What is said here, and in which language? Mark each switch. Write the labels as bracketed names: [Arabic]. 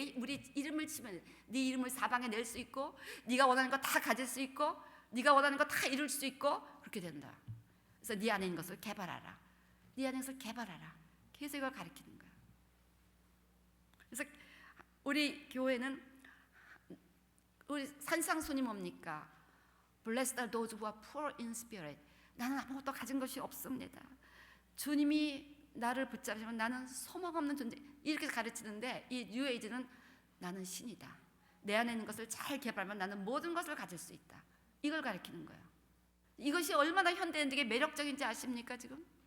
[Korean] 우리 이름을 치면 네 이름을 사방에 낼 수 있고, 네가 원하는 거 다 가질 수 있고, 네가 원하는 거 다 이룰 수 있고, 그렇게 된다. 그래서 네 안에 있는 것을 개발하라. 네 안에 있는 것을 개발하라. 계속 이걸 가리키는 거야. 그래서 우리 교회는 우리 산상순이 뭡니까? [English] Blessed are those who are poor in spirit. [Korean] 나는 아무것도 가진 것이 없습니다. 주님이 나를 붙잡으시면 나는 소망 없는 존재, 이렇게 가르치는데, 이 뉴에이지는 나는 신이다. 내 안에 있는 것을 잘 개발하면 나는 모든 것을 가질 수 있다. 이걸 가르치는 거예요. 이것이 얼마나 현대인들에게 매력적인지 아십니까 지금?